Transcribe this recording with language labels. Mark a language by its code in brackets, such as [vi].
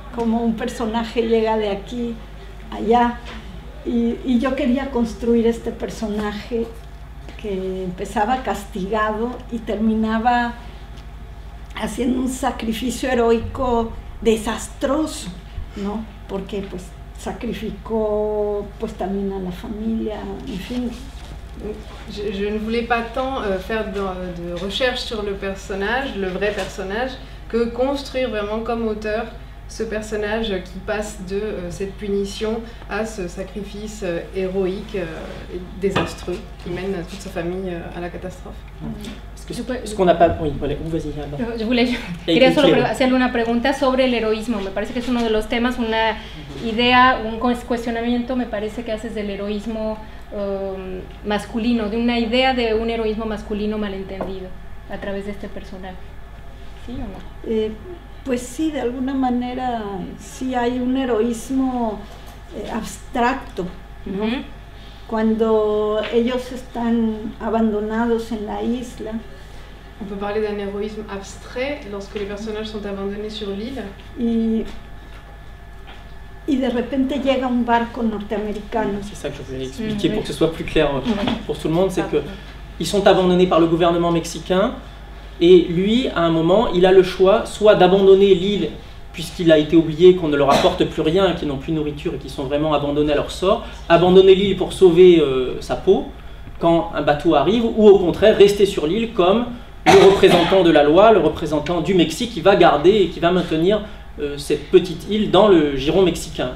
[es] Como un personaje llega de aquí a allá, y yo quería construir este personaje que empezaba castigado y terminaba haciendo un sacrificio heroico desastroso, ¿no? Porque pues sacrificó pues también a la familia, en fin. [fr] Je ne voulais pas tant faire de recherche sur le personnage, le vrai personnage, que construire vraiment comme auteur ce personnage qui passe de cette punition à ce sacrifice héroïque et désastreux qui mène toute sa famille à la catastrophe. Parce Ce qu'on n'a pas... Oui, vale, vas-y. [es] Yo quería solo hacerle una pregunta sobre el heroísmo. Me parece que es uno de los temas, una idea, un cuestionamiento, me parece que haces del heroísmo masculino, de una idea de un heroísmo masculino malentendido a través de este personaje. ¿Sí o no? Pues sí, de alguna manera sí hay un heroísmo abstracto, ¿no? Cuando ellos están abandonados en la isla. [fr] On peut parler d'un héroïsme abstrait lorsque les personnages sont abandonnés sur l'île. [es] Y de repente llega un barco norteamericano. [fr] C'est ça que je voulais expliquer pour que ce soit plus clair pour tout le monde, c'est que ils sont abandonnés par le gouvernement mexicain et lui, à un moment, il a le choix soit d'abandonner l'île puisqu'il a été oublié, qu'on ne leur apporte plus rien, qu'ils n'ont plus de nourriture et qu'ils sont vraiment abandonnés à leur sort, abandonner l'île pour sauver sa peau quand un bateau arrive, ou au contraire rester sur l'île comme le représentant de la loi, le représentant du Mexique qui va garder et qui va maintenir cette petite île dans le giron mexicain.